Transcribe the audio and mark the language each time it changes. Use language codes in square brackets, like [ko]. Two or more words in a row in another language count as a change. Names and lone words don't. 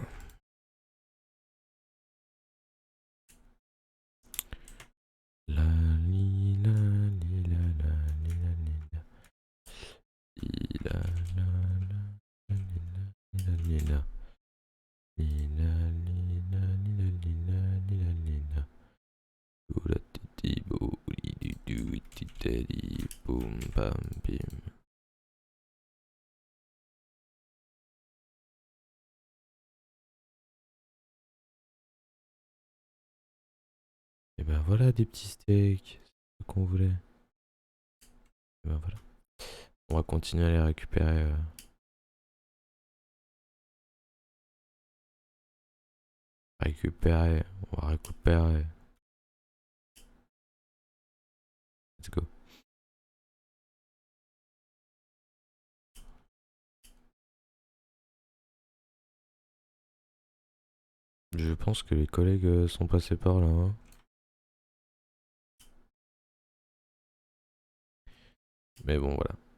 [fr] La li la li la la li la li la. Li la la la li la li la. Li la li la li la li la li la li la. Oula titi bou li du du titali boum bam bim. Et ben voilà des petits steaks, c'est ce qu'on voulait. Et ben voilà. On va continuer à les récupérer. Récupérer, on va récupérer. [en] Let's go. [fr] Je pense que les collègues sont passés par là. Hein. Mais bon, voilà.